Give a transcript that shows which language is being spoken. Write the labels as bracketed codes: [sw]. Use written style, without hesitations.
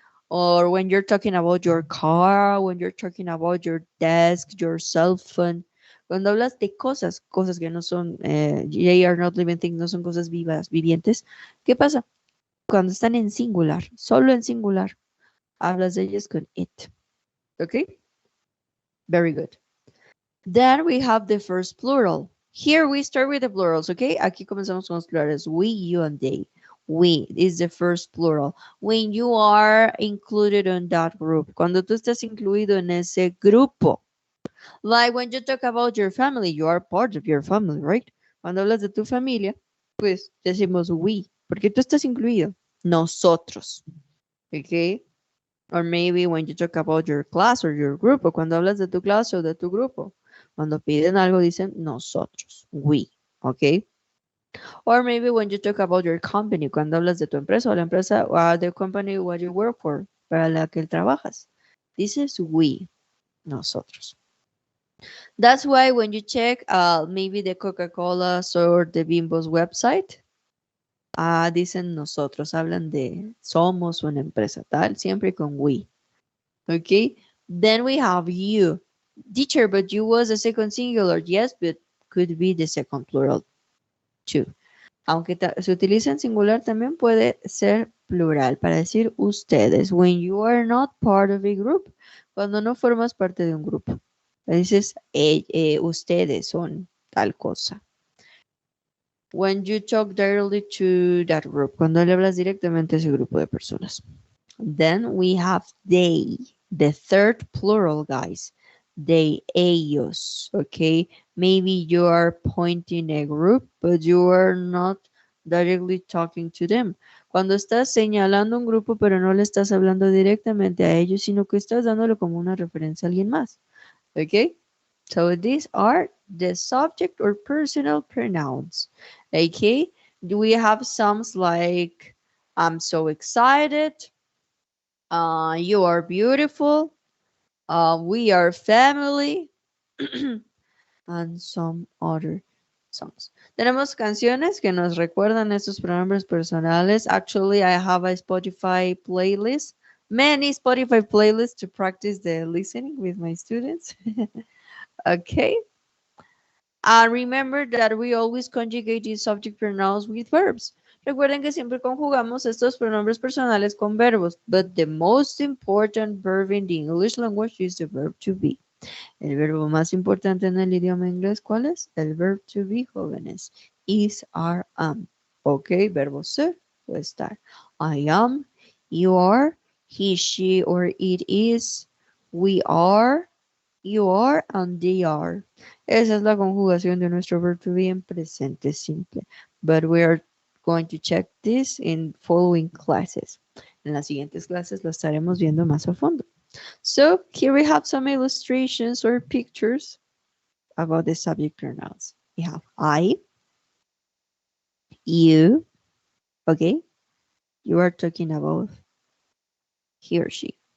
[en] Or when you're talking about your car, when you're talking about your desk, your cell phone, [es] cuando hablas de cosas que no son, [en] they are not living things, [es] no son cosas vivas, vivientes, ¿qué pasa? Cuando están en singular, solo en singular, hablas de ellas con it, okay? [en] Very good. Then we have the first plural. Here we start with the plurals, okay? [es] Aquí comenzamos con los plurales. [en] We, you, and they. We is the first plural. When you are included in that group. [es] Cuando tú estás incluido en ese grupo. [en] Like when you talk about your family, you are part of your family, right? [es] Cuando hablas de tu familia, pues decimos we, porque tú estás incluido. [en] Nosotros, okay? Or maybe when you talk about your class or your group, [es] o cuando hablas de tu clase o de tu grupo. Cuando piden algo dicen nosotros, we, ¿ok? [en] Or maybe when you talk about your company, [es] cuando hablas de tu empresa o la empresa o [en] the company what you work for, [es] para la que trabajas, dices we, nosotros. [en] That's why when you check maybe the Coca-Cola or the Bimbo's website, [es] dicen nosotros, hablan de somos una empresa tal, siempre con [en] we. Okay, then we have you. Teacher, but you was a second singular. Yes, but could be the second plural too. [es] Aunque se utiliza en singular, también puede ser plural para decir ustedes. [en] When you are not part of a group. [es] Cuando no formas parte de un grupo. Dices, ustedes son tal cosa. [en] When you talk directly to that group. [es] Cuando le hablas directamente a ese grupo de personas. [en] Then we have they. The third plural, guys. They, ellos, okay? Maybe you are pointing a group, but you are not directly talking to them. [es] Cuando estás señalando un grupo, pero no le estás hablando directamente a ellos, sino que estás dándole como una referencia a alguien más, okay? [en] So these are the subject or personal pronouns, okay? We have some like I'm so excited. You are beautiful. We are family. And some other songs. [es] Tenemos canciones que nos recuerdan estos pronombres personales. [en] Actually, I have a Spotify playlist, many Spotify playlists to practice the listening with my students. Okay. And remember that we always conjugate these subject pronouns with verbs. [es] Recuerden que siempre conjugamos estos pronombres personales con verbos, [en] but the most important verb in the English language is the verb to be. [es] El verbo más importante en el idioma inglés, ¿cuál es? El verb to be, jóvenes. Is, are, am. Ok, verbo ser o estar. [en] I am, you are, he, she, or it is, we are, you are, and they are. [es] Esa es la conjugación de nuestro verb to be en presente simple. [en] But we are going to check this in following classes. [es] En las siguientes clases lo estaremos viendo más a fondo. [en] So here we have some illustrations or pictures about the subject pronouns. We have I, you, okay? You are talking about he or she.